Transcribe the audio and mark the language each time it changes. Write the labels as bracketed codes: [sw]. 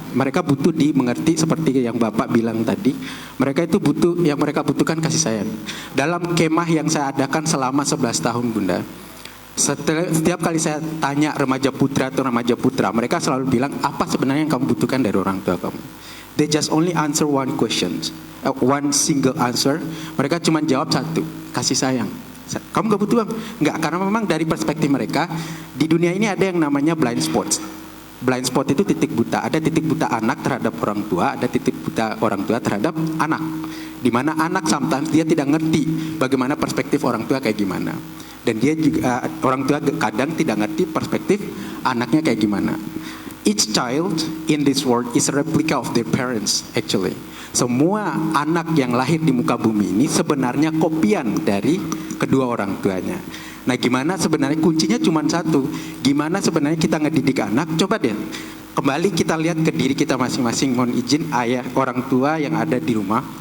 [id] Mereka butuh dimengerti seperti yang Bapak bilang tadi. Mereka itu butuh, yang mereka butuhkan kasih sayang. Dalam kemah yang saya adakan selama 11 tahun Bunda, setiap kali saya tanya remaja putra atau remaja putra, mereka selalu bilang, apa sebenarnya yang kamu butuhkan dari orang tua kamu? [en] They just only answer one question, one single answer. [id] Mereka cuma jawab satu, kasih sayang. Kamu gak butuh uang? Enggak, karena memang dari perspektif mereka di dunia ini ada yang namanya blind spots. Blind spot itu titik buta. Ada titik buta anak terhadap orang tua, ada titik buta orang tua terhadap anak. Dimana anak sometimes dia tidak ngerti bagaimana perspektif orang tua kayak gimana. Dan dia juga, orang tua kadang tidak ngerti perspektif anaknya kayak gimana. [en] Each child in this world is a replica of their parents actually. [id] Semua anak yang lahir di muka bumi ini sebenarnya kopian dari kedua orang tuanya. Nah, gimana sebenarnya kuncinya cuma satu. Gimana sebenarnya kita ngedidik anak? Coba deh, kembali kita lihat ke diri kita masing-masing. Mohon izin ayah, orang tua yang ada di rumah.